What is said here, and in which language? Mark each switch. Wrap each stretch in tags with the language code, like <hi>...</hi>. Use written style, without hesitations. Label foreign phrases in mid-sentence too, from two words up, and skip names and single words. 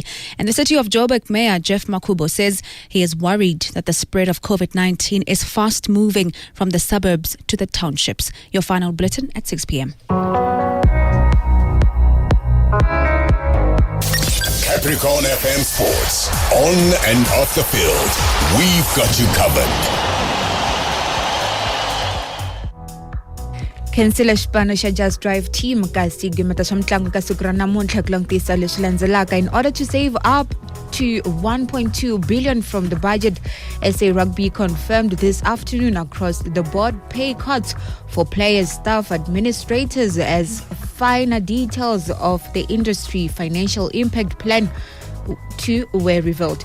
<en>And the City of Joburg Mayor Jeff Makubo says he is worried that the spread of COVID-19 is fast moving from the suburbs to the townships. Your final bulletin at 6 p.m. Capricorn FM Sports. On and off the field, we've got you covered.</en> <ts>Khansela xipano xa Just Drive team ka sigimeta swa mitlangu ka siku ra namuntlha ku langutisa leswi landzelaka.</ts> <en>In order to save up to 1.2 billion from the budget, SA Rugby confirmed this afternoon across the board pay cuts for players, staff, administrators as finer details of the industry financial impact plan were revealed.</en>